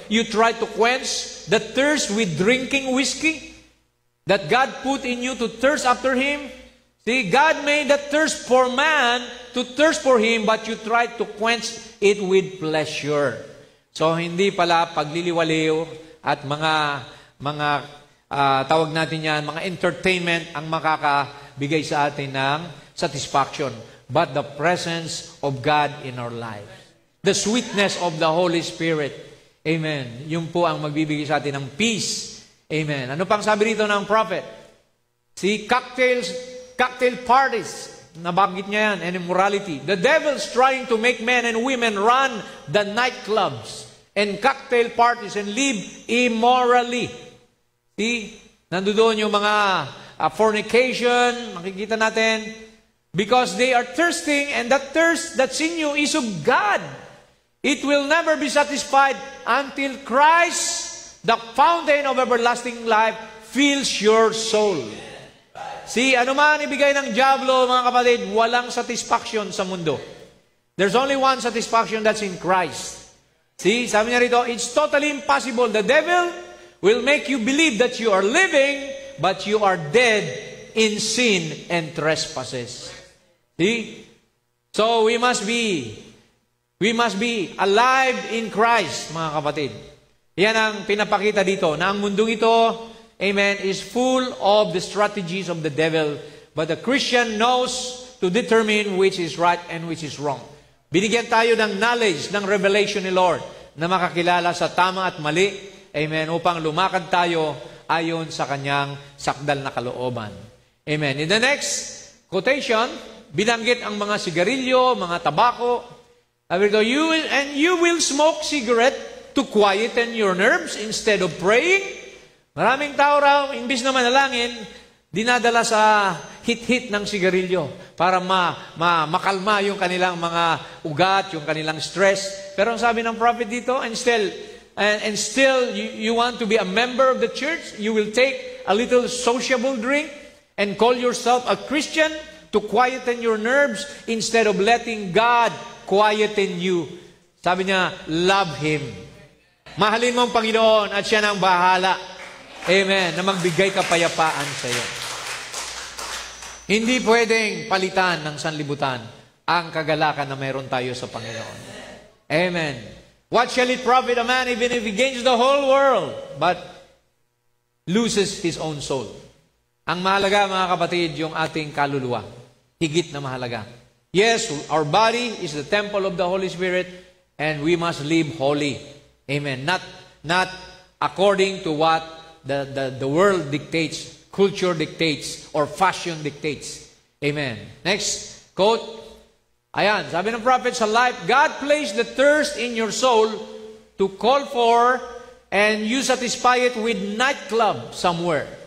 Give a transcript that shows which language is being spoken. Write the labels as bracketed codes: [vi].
[en] You try to quench the thirst with drinking whiskey that God put in you to thirst after Him? See, God made the thirst for man to thirst for Him, but you try to quench it with pleasure. [tl] So, hindi pala pagliliwaliw at mga tawag natin yan, mga entertainment ang makakabigay sa atin ng satisfaction, [en] but the presence of God in our life. The sweetness of the Holy Spirit. Amen. [tl] Yun po ang magbibigay sa atin ng peace. Amen. Ano pang sabi rito ng prophet? [en] See, cocktail parties. [tl] Nabanggit niya yan, [en] and immorality. The devil's trying to make men and women run the nightclubs and cocktail parties and live immorally. See, [tl] nandoon yung mga fornication, makikita natin, [en] because they are thirsting, and that thirst that's in you is of God. It will never be satisfied until Christ, the fountain of everlasting life, fills your soul. [tl] See, ano man ibigay ng Diablo, mga kapatid, walang satisfaction sa mundo. [en] There's only one satisfaction, that's in Christ. See, [tl] sabi niya rito, [en] it's totally impossible. The devil will make you believe that you are living, but you are dead in sin and trespasses. See? So, we must be alive in Christ, [tl] mga kapatid. Yan ang pinapakita dito, na ang mundong ito, [en] amen, is full of the strategies of the devil, but the Christian knows to determine which is right and which is wrong. [tl] Binigyan tayo ng knowledge, ng revelation ni Lord, na makakilala sa tama at mali, amen, upang lumakad tayo ayon sa kanyang sakdal na kalooban. Amen. [en] In the next quotation, [tl] binanggit ang mga sigarilyo, mga tabako. [en] You will smoke cigarette to quieten your nerves instead of praying. [tl] Maraming tao raw, imbis na manalangin, dinadala sa hit-hit ng sigarilyo para makalma yung kanilang mga ugat, yung kanilang stress. Pero ang sabi ng prophet dito, [en] and still you want to be a member of the church, you will take a little sociable drink and call yourself a Christian to quieten your nerves instead of letting God quieten you. [tl] Sabi niya, [en] love Him. [tl] Mahalin mo ang Panginoon at siya na ang bahala. Amen. Na magbigay kapayapaan sa iyo. Hindi pwedeng palitan ng sanlibutan ang kagalakan na mayroon tayo sa Panginoon. Amen. [en] What shall it profit a man even if he gains the whole world but loses his own soul? [tl] Ang mahalaga, mga kapatid, yung ating kaluluwa. Higit na mahalaga. [en] Yes, our body is the temple of the Holy Spirit, and we must live holy. Amen. Not according to what the world dictates, culture dictates, or fashion dictates. Amen. Next quote. [tl] Ayan, sabi ng prophet sa life, [en] God placed the thirst in your soul to call for, and you satisfy it with nightclub somewhere.